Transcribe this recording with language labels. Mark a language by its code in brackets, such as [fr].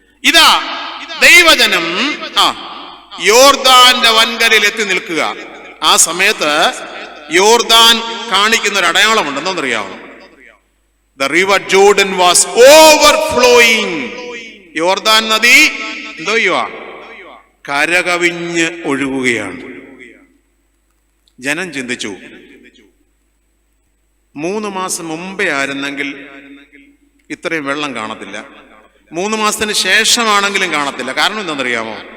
[ml] ഇതാ ദൈവജനം യോർദാന്റെ വൻകരയിൽ എത്തി നിൽക്കുക. ആ സമയത്ത് യോർദാൻ കാണിക്കുന്ന ഒരു അടയാളമുണ്ട്. എന്താണെന്നറിയാമോ? [en] The river Jordan was overflowing. [ml] യോർദാൻ നദി എന്തോ കരകവിഞ്ഞ് ഒഴുകുകയാണ്. ജനം ചിന്തിച്ചു, 3 മാസം മുമ്പേ ആയിരുന്നെങ്കിൽ ഇത്രയും വെള്ളം കാണത്തില്ല, 3 മാസത്തിന് ശേഷമാണെങ്കിലും കാണത്തില്ല. കാരണം എന്താണെന്നറിയാമോ?